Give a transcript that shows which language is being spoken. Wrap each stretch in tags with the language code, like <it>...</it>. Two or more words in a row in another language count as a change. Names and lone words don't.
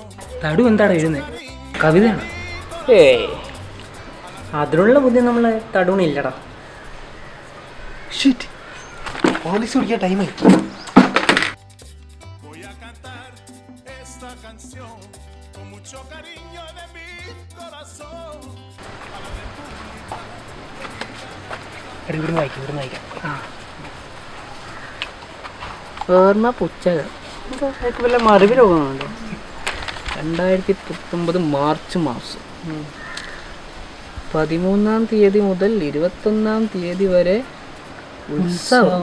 <ml>തടു എന്താണ് എഴുതുന്നത്? കവിതയാണ്. അതിനുള്ള ബുദ്ധി നമ്മളെ തടൂണില്ലടാ. പോലീസ് പിടിക്കാൻ ടൈമായി.</ml> <es>Voy a cantar esta canción con mucho cariño de mi corazón.</es> <ml>ഇവിടുന്ന് വായിക്കാം. ഓർമ്മ പുസ്തകം വല്ല മറിവ് രോഗമുണ്ടോ? 2019 മാർച്ച് മാസം 13-ാം തീയതി മുതൽ 21-ാം തീയതി വരെ ഉത്സവം.</ml>